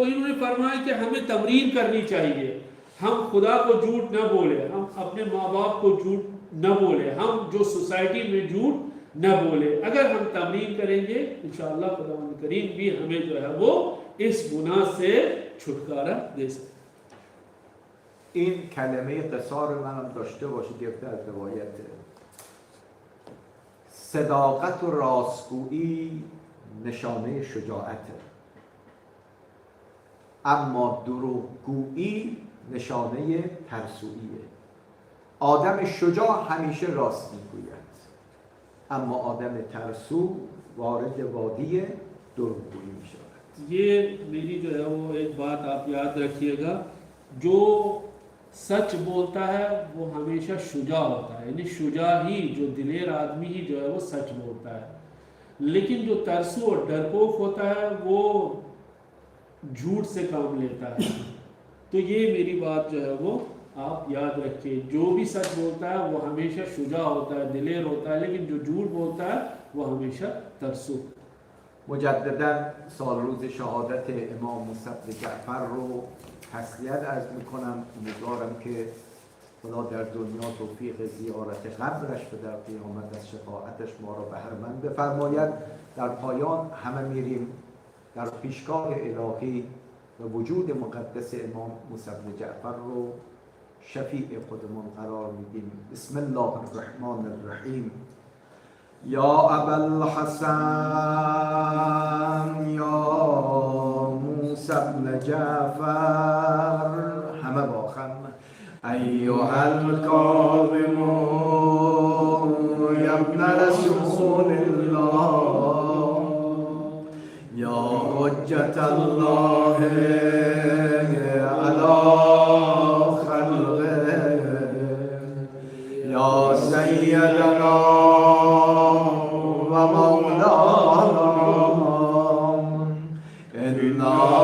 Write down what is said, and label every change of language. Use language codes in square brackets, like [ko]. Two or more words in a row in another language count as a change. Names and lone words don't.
[ur] تو انہوں نے فرمایا کہ ہمیں تمرین کرنی چاہیے۔ ہم خدا کو جھوٹ نہ بولے، ہم اپنے ماں باپ کو جھوٹ نہ بولے، ہم جو سوسائٹی میں جھوٹ نہ بولے. اگر ہم تمرین کریں گے [ar] إن شاء الله [ur] خداوند کریم بھی ہمیں جو ہے وہ اس گناہ سے چھٹکارا دے سکتے. [fa] این کلمه قصار منم داشته باشید گرفته از روایت صداقت و راستگویی نشانه شجاعته، اما دروغگویی نشانه ترسوییه. آدم شجاع همیشه راست میگوید، اما آدم ترسو وارد وادی دروغگویی میشود. [ur] یہ میری جو ہے وہ ایک بات آپ یاد رکھیے گا، جو سچ بولتا ہے وہ ہمیشہ شجاع ہوتا ہے، یعنی شجاع ہی، جو دلیر آدمی ہی جو ہے وہ سچ بولتا ہے. لیکن جو ترسو اور ڈرپوک ہوتا ہے وہ جھوٹ سے کام لیتا ہے. تو یہ میری بات جو ہے وہ آپ یاد رکھیے، جو بھی سچ بولتا ہے وہ ہمیشہ شجاع ہوتا ہے، دلیر ہوتا ہے، لیکن جو جھوٹ بولتا ہے وہ ہمیشہ ترسو. [fa] مجددا سال روز شهادت امام موسی بن جعفر رو تسلیت عرض میکنم. امیدوارم که خدا در دنیا توفیق زیارت قبرش و در قیامت از شفاعتش ما را بهره‌مند بفرماید. در پایان همه میریم در پیشگاه الهی و وجود مقدس امام موسی بن جعفر رو شفیع خودمون قرار میدیم. [ar] بسم الله الرحمن الرحیم. یا ابا الحسن یا موسی بن جعفر، همه با خم ایها الکاظم یا ابن رسول الله یا حجت الله علی خلقه یا سیدنا ومولانا إنا